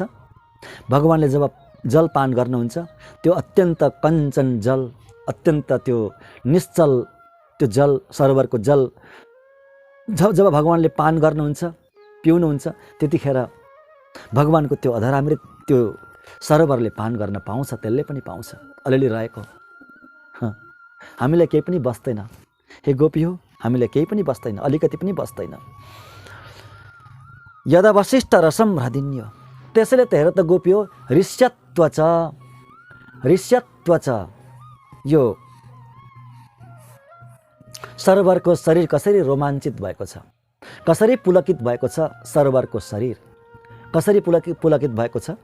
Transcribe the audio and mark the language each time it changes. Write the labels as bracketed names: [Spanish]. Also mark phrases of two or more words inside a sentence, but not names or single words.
[Nepali] भगवानले जब जल पान गर्नुहुन्छ, त्यो अत्यन्त कञ्चन जल, अत्यन्त त्यो निश्चल त्यो जल, सरोवरको जल जब भगवानले पान गर्नुहुन्छ, पिउनुहुन्छ, त्यतिखेर भगवानको त्यो अधरामृत त्यो सरोवरले पान गर्न पाउँछ, त्यसले पनि पाउँछ अलिअलि रहेको। हामीलाई केही पनि बस्दैन। हे गोपी हो, हामीलाई केही पनि बस्दैन, अलिकति पनि बस्दैन। [Sanskrit] यदा वशिष्ठ रसम हृदिन्यो, [Nepali] त्यसैले त हेर त गोपी हो, ऋष्यत्व छ। यो सरोवरको शरीर कसरी रोमाञ्चित भएको छ, कसरी पुलकित भएको छ। सरोवरको शरीर कसरी पुलकित भएको छ।